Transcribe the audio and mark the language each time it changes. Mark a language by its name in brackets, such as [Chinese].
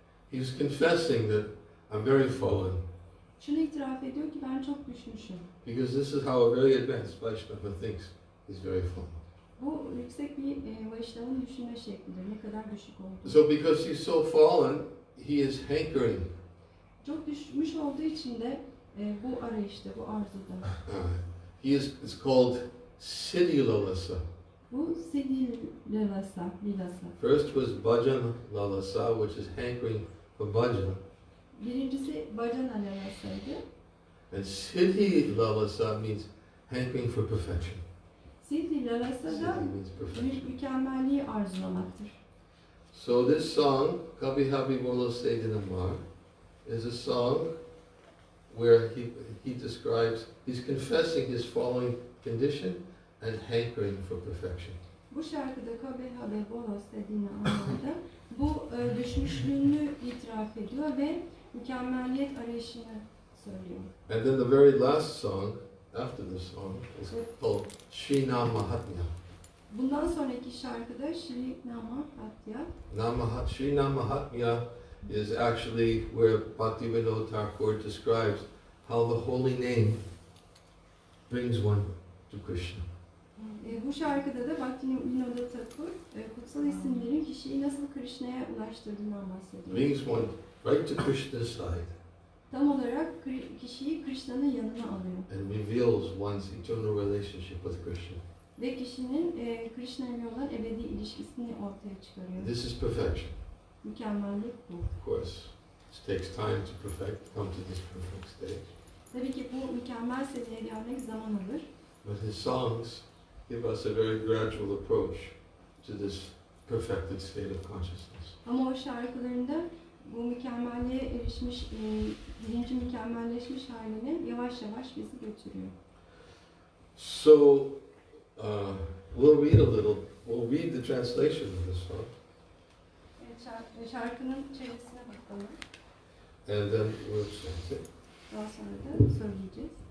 [English] He's confessing that I'm very fallen. [Turkish] Şunu itiraf ediyor ki ben çok düşmüşüm. [English] Because this is how a very advanced Vaishnava thinks he's very fallen. [Turkish] Bu yüksek bir Vaishnav'ın düşünme şeklidir. Ne kadar düşük olduğu. [English] So because he's so fallen, he is hankering. [Turkish] Çok düşmüş olduğu için de bu arayışta, bu arzuda. [English] It's called Siddhi Lalasa. [Turkish] Bu Siddhi Lalasa. [English] First was Bhajan Lalasa, which is hankering for bhajan. [Turkish] Birincisi Bhajana Lalasa'ydı. [English] And Siddhi Lalasa means hankering for perfection. [Turkish] Siddhi Lalasa [English] Siddhi [Turkish] da [English] means perfection. [Turkish] mükemmelliği arzulamaktır. [English] So this song, Kabhi Habi Bolo Seydinamar, is a song where he describes, he's confessing his falling condition and hankering for perfection. [Turkish] Bu şarkıda Kabeha ve Bolos dediğini anlamda bu düşmüşlüğünü itiraf ediyor ve mükemmelliyet arayışını söylüyor. [English] And then the very last song, after this song, is called Shri Mahatmya. [Turkish] Bundan sonraki şarkıda Shri Namahatya. [English] Shri Mahatmya is actually where Bhaktivinoda Thakur describes how the holy name brings one to Krishna. [Turkish] Bu şarkıda da Bhaktivinoda Thakur kutsal isimlerin kişiyi nasıl Krishna'ya ulaştırdığından bahsediyor. [English] Brings one right to Krishna's side [Turkish] Tam olarak kişiyi Krishna'nın yanına alıyor. [English] and reveals one's eternal relationship with Krishna. [Turkish] Ve kişinin Krishna ile olan ebedi ilişkisini ortaya çıkarıyor. [English] This is perfection. [Turkish] Mükemmellik bu. [English] Of course, it takes time to come to this perfect stage. [Turkish] Tabii ki bu mükemmel seviyeye gelmek zaman alır. [English] But his songs give us a very gradual approach to this perfected state of consciousness. [Turkish] Ama o şarkılarında bu mükemmelliğe erişmiş, birinci mükemmelleşmiş haline yavaş yavaş bizi götürüyor. [English] So, we'll read a little, we'll read the translation of this song. [Turkish] Evet, şarkının çevirisine bakalım. [English] And then we'll chant it. [Turkish] Daha sonra da söyleyeceğiz.